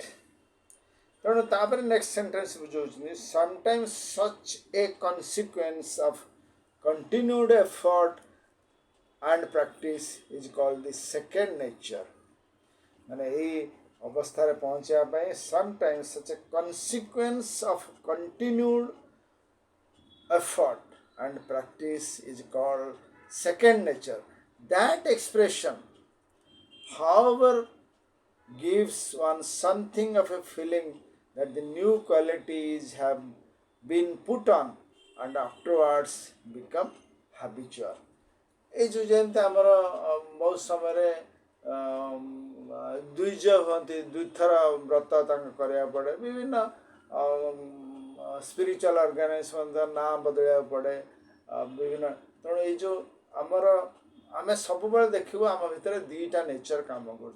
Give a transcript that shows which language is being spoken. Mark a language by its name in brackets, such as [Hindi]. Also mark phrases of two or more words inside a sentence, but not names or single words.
[Odia] ତେଣୁ ତାପରେ [English] next sentence ବୁଝାଉଛନ୍ତି, sometimes such a consequence of continued effort and practice is called the second nature. [Odia] ମାନେ ଏଇ ଅବସ୍ଥାରେ ପହଞ୍ଚିବା ପାଇଁ [English] sometimes such a consequence of continued effort and practice is called second nature. That expression, however, gives one something of a feeling that the new qualities have been put on and afterwards become habitual. [Odia] এই ଯେଉଁ ଯେମିତି ଆମର ବହୁତ ସମୟରେ ଦ୍ୱିଜ ହୁଅନ୍ତି, ଦୁଇଥର ବ୍ରତ ତାଙ୍କୁ କରିବାକୁ ପଡ଼େ, ବିଭିନ୍ନ [English] spiritual organization [Odia] ନାଁ ବଦଳାଇବାକୁ ପଡ଼େ ବିଭିନ୍ନ। ତେଣୁ ଏଇ ଯେଉଁ ଆମର ଆମେ ସବୁବେଳେ ଦେଖିବୁ ଆମ ଭିତରେ ଦୁଇଟା ନେଚର କାମ କରୁଛୁ।